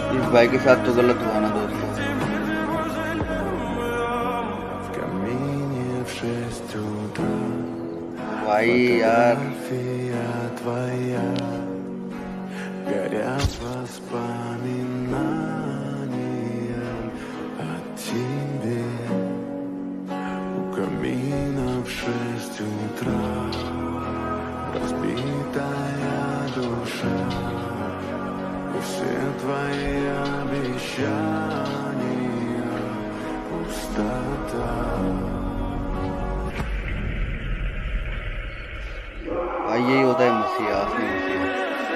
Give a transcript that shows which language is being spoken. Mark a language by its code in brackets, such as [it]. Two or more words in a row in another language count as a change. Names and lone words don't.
[hi] भाई के साथ तो गलत हुआ ना दोस्तों। भाई यार [ru] горят воспоминания о тебе. У камина в 6 утра разбитая душа, и все твои обещания пустота. [hi] भाई यही होता है मसीहा, असली मसीहा।